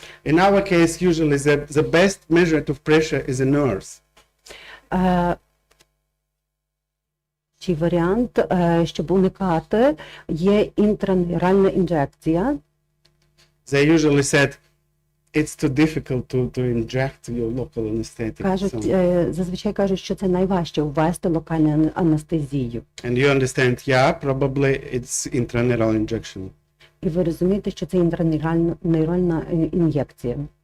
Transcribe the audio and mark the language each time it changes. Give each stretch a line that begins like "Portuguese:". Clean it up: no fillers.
English: In our case, usually the best measure of pressure is a nurse.
Ukrainian: Чи варіант, щоб уникати, є інтраневральна інжекція.
English: They usually said it's too difficult to inject your local anesthetic.
Ukrainian: Кажуть, зазвичай кажуть, що це найважче ввести локальну анестезію.
English: And you understand, yeah, probably it's intraneural injection.
Ukrainian: І ви розумієте, що це інтраневральна ін'єкція.